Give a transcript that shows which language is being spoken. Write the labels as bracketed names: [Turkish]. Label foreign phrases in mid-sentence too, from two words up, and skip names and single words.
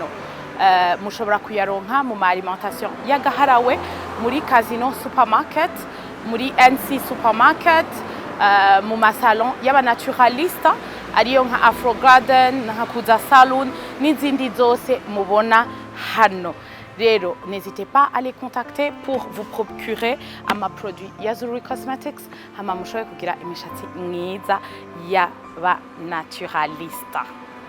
[Rundi] Mushobora kuyaronka mu alimentation ya Gaharawe, muri Casino Supermarket, muri NC Supermarket, mu masalon y'abanaturalista ariyo nka Afro Garden, nka Kuza Salon n'izindi zose mubona hano. Rero, [French] n'hésitez pas à les contacter pour vous procurer [Rundi] ama produit ya Zuri Cosmetics hama mushobore kugira imishatsi myiza y'abanaturalista.